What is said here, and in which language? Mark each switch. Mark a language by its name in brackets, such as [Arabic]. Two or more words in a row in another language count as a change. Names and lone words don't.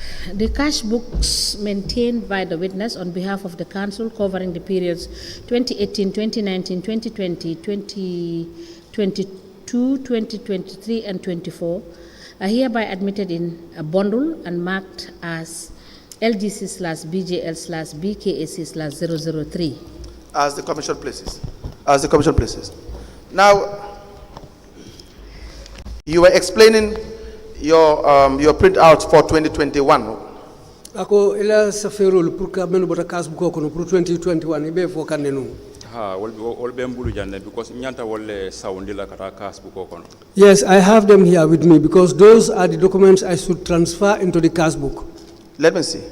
[English] the cash books maintained by the witness on behalf of the council covering the periods 2018, 2019, 2020, 2022, 2023, and 24 are hereby admitted in a bundle and marked as LGC/BJL/BKAC/003. As the commission places. As the commission places. Now, you were explaining your printouts for 2021. [Mandingo] Ako ila saferul pour ka menu bota kas buko kono pour 2021 ibe fo kanenu. Ha wol be mbulu janne because nyanta wolle sawndi la kata kas buko kono. [English] Yes, I have them here with me because those are the documents I should transfer into the cash book. Let me see.